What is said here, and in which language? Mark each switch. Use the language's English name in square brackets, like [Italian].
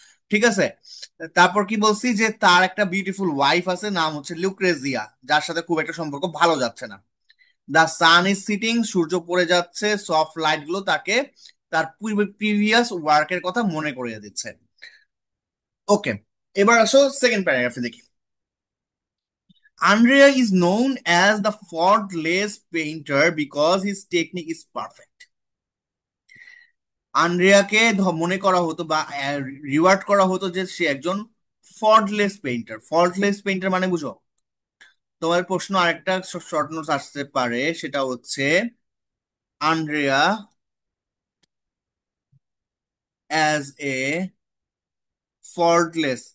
[Bangla] ঠিক আছে, তারপর কি বলছি যে তার একটা বিউটিফুল ওয়াইফ আছে, নাম হচ্ছে লুক্রেজিয়া, যার সাথে খুব একটা সম্পর্ক ভালো যাচ্ছে না। [English] the sun is sitting, [Bangla] সূর্য পড়ে যাচ্ছে, সফট লাইট গুলো তাকে তার প্রিভিয়াস ওয়ার্কের কথা মনে করিয়ে দিচ্ছে। ওকে, এবার আসো সেকেন্ড প্যারাগ্রাফে দেখি। [English] Andrea is known as the faultless painter because his technique is perfect. [Bangla] আন্দ্রেয়াকে মনে করা হতো বা রিওয়ার্ড করা হতো যে সে একজন ফল্টলেস পেইন্টার। ফল্টলেস পেইন্টার মানে বুঝো? তোমার প্রশ্ন আরেকটা শর্ট নোটস আসতে পারে, সেটা হচ্ছে [English] Andrea as a faultless.